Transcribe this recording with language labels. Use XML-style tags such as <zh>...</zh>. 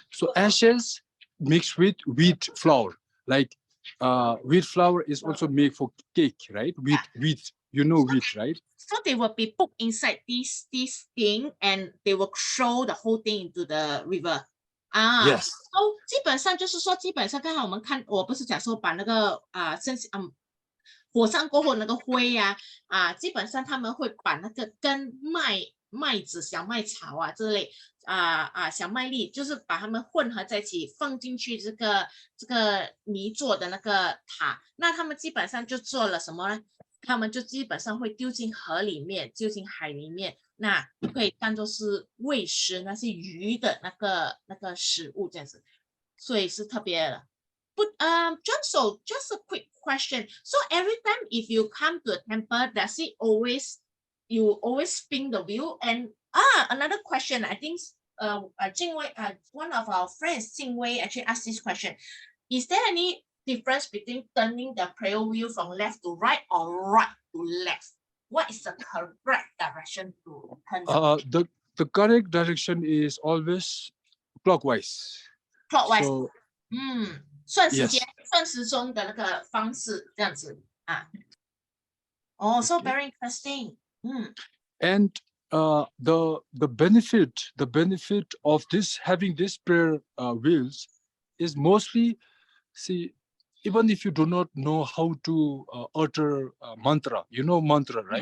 <en>So ashes mixed with wheat flour. Like wheat flour is also made for cake, right? Wheat You know wheat, right? So they will be put inside this thing, and they will throw the whole thing into the river. Yes.</en> <zh>So 基本上就是说，基本上刚才我们看，我不是讲说把那个火山过后那个灰呀，基本上他们会把那个跟麦子、小麦草啊之类小麦粒，就是把它们混合在一起，放进去这个泥做的那个塔。那他们基本上就做了什么呢？他们就基本上会丢进河里面，丢进海里面，那可以当做是喂食那些鱼的那个食物这样子，所以是特别的。</zh> <en>But Johnson, just a quick question. So every time if you come to a temple, does it always you always spin the wheel? And another question. I think Jingwei, one of our friends, Jingwei, actually asked this question. Is there any difference between turning the prayer wheel from left to right or right to left? What is the correct direction to turn? The correct direction is always clockwise. Clockwise. So,</en> <zh>算时间、算时钟的那个方式，这样子啊。</zh> <en>So very interesting. And the benefit of this having this prayer wheels is mostly, see, even if you do not know how to utter mantra, you know mantra, right,</en>